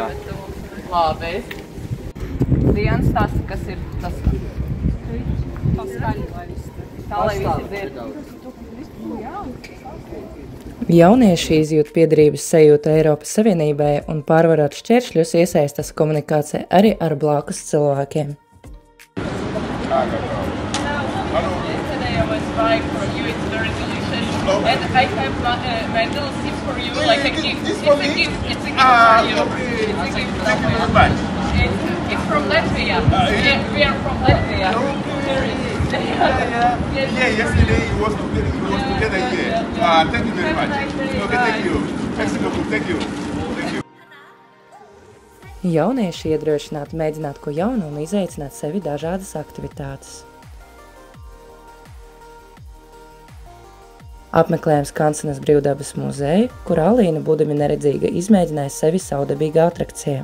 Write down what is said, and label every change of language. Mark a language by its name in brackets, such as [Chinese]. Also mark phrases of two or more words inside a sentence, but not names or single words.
[Latvian] Labi. Diana stāsta, kas ir tas. Paskaļi, lai viss te. Tā, lai visi dzird. Jaunieši izjūt piederības sajūtu Eiropas Savienībai un pārvarot šķēršļus iesaistās komunikācijā arī ar blakus cilvēkiem. [English] Yesterday I was buying from you, it's very delicious. And I have my little tips for you, like a gift. It's a gift for you. It's a gift Thank you very much. It's from Latvia. We are from Latvia. Yeah, yesterday it was together here. Thank you very much. Okay, thank you. Thank you. [Latvian] Jaunieši iedrošināti mēģināt ko jaunu un izaicināt sevi dažādas aktivitātes. Apmeklējam Skansenes brīvdabas muzeju, kur Alīna, būdami neredzīga, izmēģināja sevi saudabīgā atrakcijā.